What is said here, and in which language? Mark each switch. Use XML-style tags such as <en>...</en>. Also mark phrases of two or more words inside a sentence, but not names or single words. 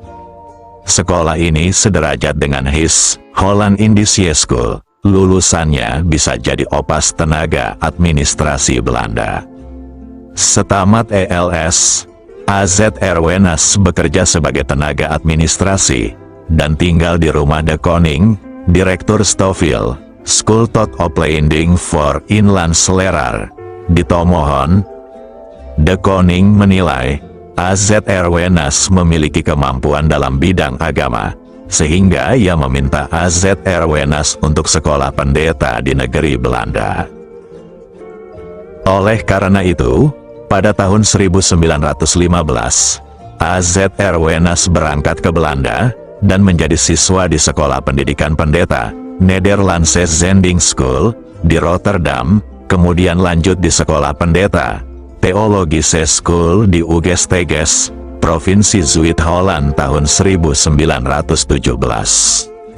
<id>Sekolah ini sederajat dengan HIS, Holland Indische School. Lulusannya bisa jadi opas tenaga administrasi Belanda. Setamat ELS, AZR Wenas bekerja sebagai tenaga administrasi dan tinggal di rumah De Koning, Direktur Stoffel, School tot Opleiding for Inlandsleraar, di Tomohon. De Koning menilai AZR Wenas memiliki kemampuan dalam bidang agama, sehingga ia meminta AZR Wenas untuk sekolah pendeta di negeri Belanda. Oleh karena itu, pada tahun 1915, AZR Wenas berangkat ke Belanda dan menjadi siswa di Sekolah Pendidikan Pendeta, Nederlandse Zending School, di Rotterdam, kemudian lanjut di Sekolah Pendeta, Theologische School di Uges-Teges, Provinsi Zuid-Holland tahun 1917.</id>